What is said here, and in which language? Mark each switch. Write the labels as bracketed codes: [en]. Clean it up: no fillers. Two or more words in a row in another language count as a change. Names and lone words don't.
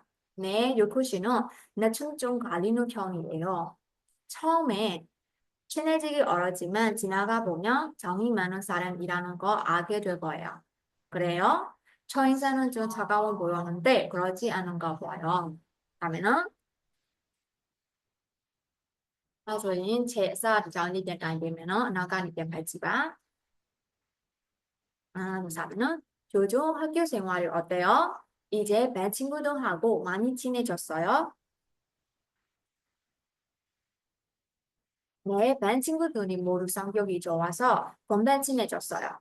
[ko] 네, 유쿠 씨는 낯은 좀 가리는 편이에요. 처음에 친해지기 어렵지만 지나가 보면 정이 많은 사람이라는 거 알게 될 거예요. 그래요? 처인사는 좀 차가워 보였는데 그러지 않은가 봐요. [my] 다음에는 ဒါဆိုရင်ခြေအစတစ်ကြောင်းလေးပြန်တိုင်ပေးမယ်နော်အနောက်ကနေပြန်ဖတ်ကြည့်ပါ [ko] 우선은 조조 학교 생활이 어때요? 이제 반 친구들하고 많이 친해졌어요? 네, 반 친구들이 모두 성격이 좋아서 금방 친해졌어요.